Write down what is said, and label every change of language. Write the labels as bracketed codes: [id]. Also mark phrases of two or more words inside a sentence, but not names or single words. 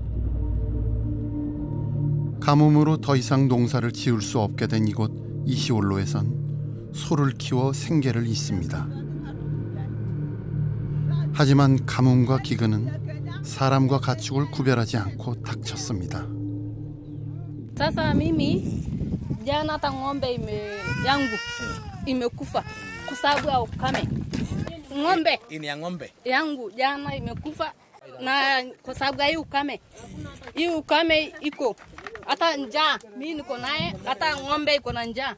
[ko] 가뭄으로 더 이상 농사를 지을 수 없게 된 이곳 이시올로에선 소를 키워 생계를 잇습니다. 하지만 가뭄과 기근은 사람과 가축을 구별하지 않고 닥쳤습니다. [sw] Sasa mimi jana hata ng'ombe yangu imekufa kwa sababu ya ukame. Ng'ombe ini ya ng'ombe yangu jana imekufa na kwa sababu ya hii ukame. Hii ukame iko hata njaa, mimi niko naye, hata ng'ombe iko na njaa.